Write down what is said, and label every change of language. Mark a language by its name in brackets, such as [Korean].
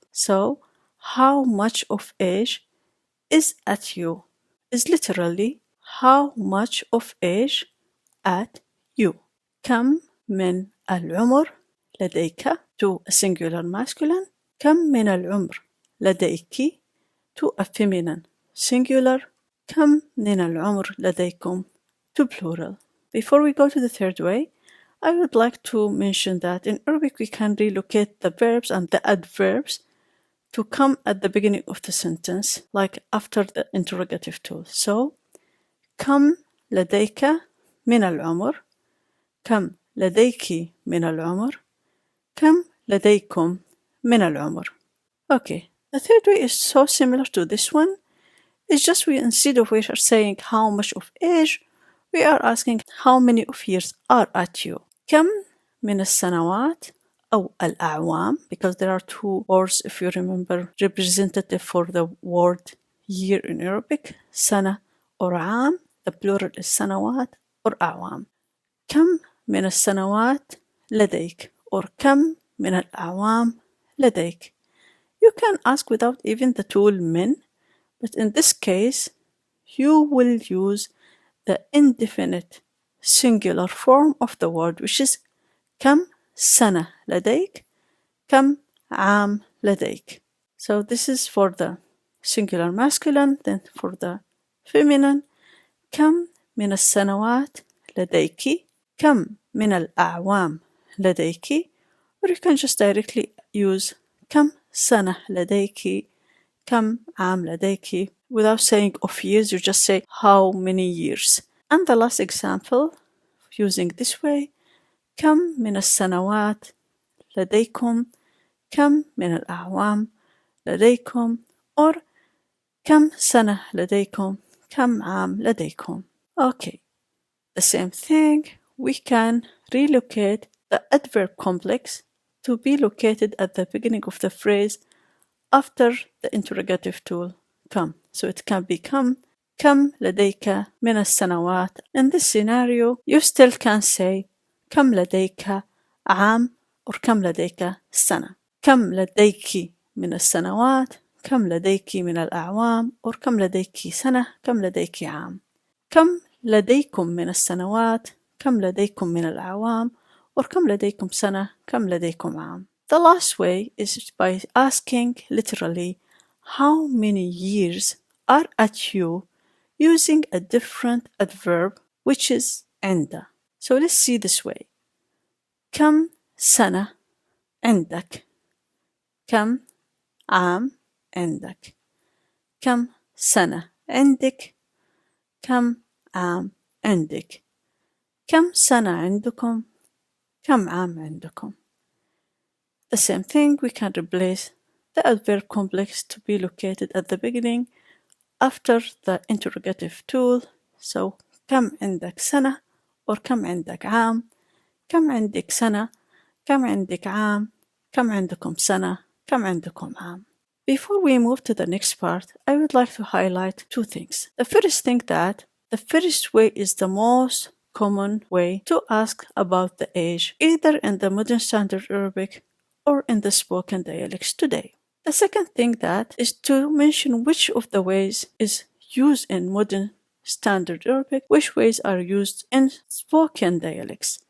[English] So how much of age is at you is literally how much of age at you. [Arabic] كم من العمر لديك [English] to a singular masculine. [Arabic] كم من العمر لديك [English] to a feminine singular. [Arabic] كم من العمر لديكم [English] to plural. Before we go to the third way, I would like to mention that in Arabic we can relocate the verbs and the adverbs to come at the beginning of the sentence, like after the interrogative tool. [Arabic] So, كم لديك من العمر؟ كم لديك من العمر؟ كم لديكم من العمر؟ [English] Okay, the third way is so similar to this one. It's just we, instead of we are saying how much of age, we are asking how many of years are at you. [Arabic] كم من السنوات أو الأعوام, [English] because there are two words, if you remember, representative for the word year in Arabic, سنة or عام. The plural is سنوات or أعوام. [Arabic] كم من السنوات لديك or كم من الأعوام لديك. [English] You can ask without even the tool من, but in this case, you will use the indefinite singular form of the word, which is [Arabic] كم سنة لديك, كم عام لديك. [English] So this is for the singular masculine, then for the feminine, [Arabic] كم من السنوات لديك, كم من الأعوام لديك, or you can just directly use كم سنة لديك, كم عام لديك. [English] Without saying of years, you just say how many years. And the last example, using this way, [Arabic] كم من السنوات لديكم, كم من الأعوام لديكم, or كم سنة لديكم, كم عام لديكم. [English] Okay, the same thing, we can relocate the adverb complex to be located at the beginning of the phrase after the interrogative tool كم. So it can become [Arabic] كم لديك من السنوات. [English] In this scenario, you still can say [Arabic] كم لديك عام [English] or [Arabic] كم لديك سنة. كم لديك من السنوات, كم لديك من الأعوام, or كم لديك سنة, كم لديك عام. كم لديكم من السنوات, كم لديكم من الأعوام, or كم لديكم سنة, كم لديكم عام. [English] The last way is by asking literally how many years are at you using a different adverb, which is عند. So let's see this way. [Arabic] كم سنة عندك, كم عام عندك, كم سنة عندك, كم عام عندك, كم سنة عندكم, كم عام عندكم. [English] The same thing, we can replace the adverb complex to be located at the beginning after the interrogative tool. [Arabic] So كم عندك سنة or كم عندك عام, كم عندك سنة, كم عندك عام, كم عندكم سنة, كم عندكم عام. [English] Before we move to the next part, I would like to highlight two things. The first thing, that the first way is the most common way to ask about the age, either in the Modern Standard Arabic or in the spoken dialects today. The second thing that is to mention which of the ways is used in modern Standard Arabic, which ways are used in spoken dialects.